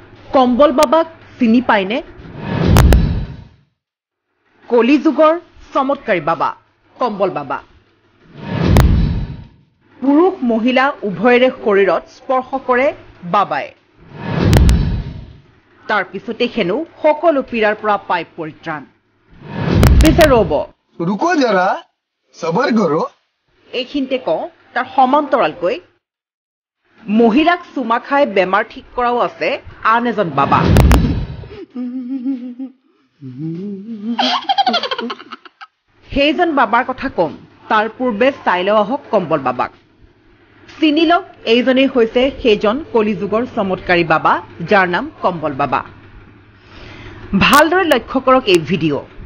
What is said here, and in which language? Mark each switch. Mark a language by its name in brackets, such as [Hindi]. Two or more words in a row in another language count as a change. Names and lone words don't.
[Assamese] কম্বল বাবাক চিনি পায়নে কলিযুগৰ চমৎকাৰী বাবা কম্বল বাবা পুৰুষ মহিলা উভয়ৰে শৰীৰত স্পৰ্শ কৰে বাবাই তাৰ পিছতে হেনো সকলো পীড়াৰ পৰা পায় পৰিত্ৰাণ পিছে ৰব [Hindi] रुको जरा सबर करो [Assamese] এইখিনিতে কওঁ তাৰ সমান্তৰালকৈ মহিলাক চুমা খাই বেমাৰ ঠিক কৰাও আছে আন এজন বাবা সেইজন বাবাৰ কথা কম তাৰ পূৰ্বে চাই লওঁ আহক কম্বল বাবাক চিনি লওক এইজনেই হৈছে সেইজন কলিযুগৰ চমৎকাৰী বাবা যাৰ নাম কম্বল বাবা ভালদৰে লক্ষ্য কৰক এই ভিডিঅ'